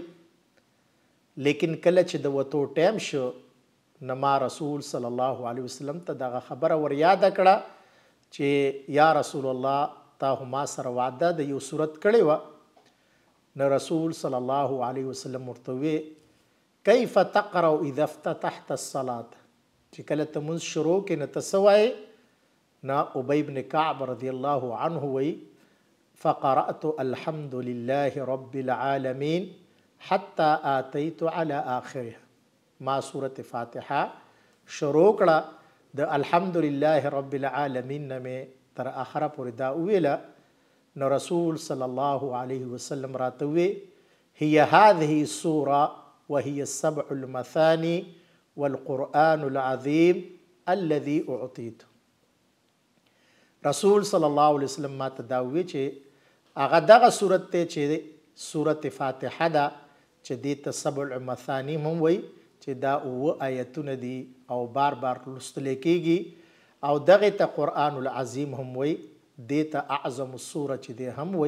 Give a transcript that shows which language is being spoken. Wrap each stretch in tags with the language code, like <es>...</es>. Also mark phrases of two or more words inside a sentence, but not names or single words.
<ps>لیکن کله چې د وتو ټایم شو نو ما رسول</ps> <ar>صلی الله علیه وسلم</ar> <ps>ته دغه خبره ور یاده کړه چې</ps> <ar>یا رسول الله</ar> <ps>تا خو ما سره وعده د یو صورت کړې وه. نو رسول</ps> <ar>صلی الله علیه وسلم</ar> <ps>ورته وی</ps> <ar>کیف تقرأ اذا افتتحت الصلاة،</ar> <ps>چې کله ته مونځ شروع کې نو ته څه وایې؟ نو ابی بن کعب</ps> <ar>رضی الله عنه</ar> <ps>وی</ps> <ar>فقرأت الحمد لله رب العالمین حتى آتیت على آخرها.</ar> <ps>ما سورة فاتحه شروع کړه د</ps> <ar>الحمد لله رب العالمین</ar> <ps>نه مې تر آخره پورې دا وویله. نو رسول</ps> <ar>صلی الله علیه وسلم</ar> <ps>راته وی</ps> <ar>هي هذه السورة وهي السبع المثاني والقرآن العظيم الذي أعطيته.</ar> <ps>رسول</ps> <ar>صلی الله علیه وسلم</ar> <ps>ما ته دا وی چې هغه دغه صورت دی چې سورة فاتحه ده چې دې ته</ps> <ar>سبع مثانی</ar> <ps>هم وایي چې دا 9 آیتونه دي او بار بار لوستلی کېږي او دغې ته</ps> <ar>قرآن العظیم</ar> <ps>هم وایي، دې ته</ps> <ar>اعظم السوره</ar> <ps>چې دی هم وایي.</ps>